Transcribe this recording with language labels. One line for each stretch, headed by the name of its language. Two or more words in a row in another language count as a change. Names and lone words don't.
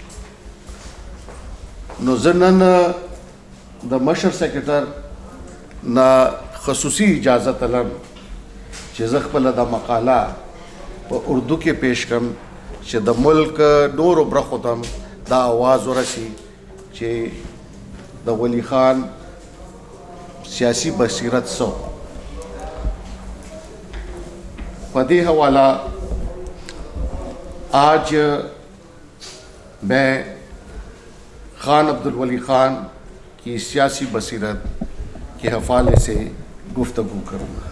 Pashto: نو زه نن د مشر سیکرټر نه خصوصي اجازت لرم چې زه خپله دا مقاله په اردو کې پیش کړم چې د ملک نورو برخو ته هم دا آواز ورسي چې د ولی خان سیاسی بصیرت سو.
Urdu: پدی حوالہ آج میں خان عبدالولی خان کی سیاسی بصیرت کے حوالے سے گفتگو کروں گا.